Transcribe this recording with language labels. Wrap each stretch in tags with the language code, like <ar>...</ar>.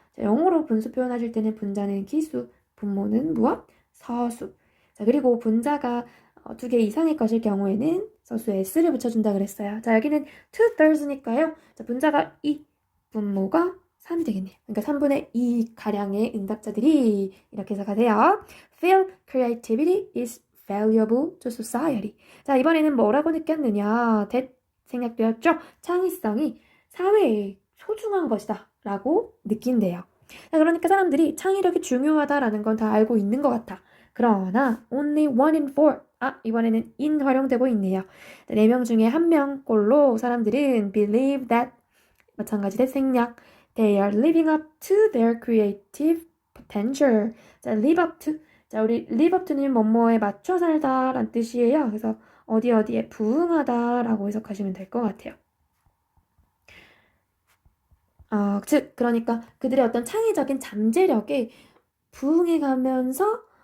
<ko>자, 영어로 분수 표현하실 때는 분자는 기수, 분모는 무엇? 서수. 자, 그리고 분자가 2개 이상의 것일 경우에는 서수에 s를 붙여준다 그랬어요. 자, 여기는 2/3니까요. 자, 분자가 2, 분모가 3이 되겠네요. 그러니까 3분의 2 가량의 응답자들이 이렇게 해석가 돼요.</ko> <en>Feel creativity is valuable to society.</en> <ko>자, 이번에는 뭐라고 느꼈느냐? 생략되었죠? 창의성이 사회에 소중한 것이다 라고 느낀대요. 자, 그러니까 사람들이 창의력이 중요하다라는 건 다 알고 있는 것 같아. 그러나</ko> <en>only 1 in 4.</en> <ko>이번에는 in 활용되고 있네요. 4명 중에 1명꼴로 사람들은</ko> <en>believe that</en> <ko>마찬가지 대생략</ko> <en>they are living up to their creative potential. 자, live up to.</en> <ko>자, 우리</ko> <en>live up to</en> <ko>는 뭐뭐에 맞춰 살다 라는 뜻이에요. 그래서 어디에 부응하다 라고 해석하시면 될 것 같아요. 즉 그러니까 그들의 어떤 창의적인 잠재력에 부응해가면서</ko>